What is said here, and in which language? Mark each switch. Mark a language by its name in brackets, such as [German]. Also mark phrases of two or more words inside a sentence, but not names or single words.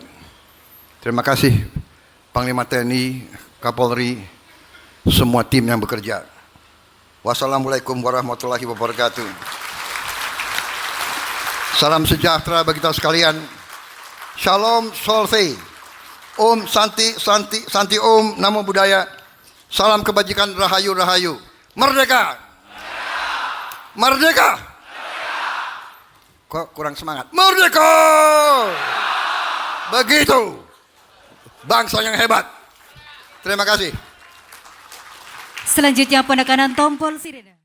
[Indonesian] Terima kasih Panglima TNI, Kapolri, semua tim yang bekerja. [Arabic] والسلام عليكم ورحمة الله وبركاته. [Indonesian] Salam sejahtera bagi kita sekalian. Shalom Solve. [Sanskrit] Om Santi, Santi, Santi Om, Namo Buddhaya. [Indonesian] Salam kebajikan, Rahayu, Rahayu. Merdeka! Merdeka! Kok kurang semangat? Merdeka! Begitu. Bangsa yang hebat. Terima kasih. Selanjutnya penekanan tombol sirene.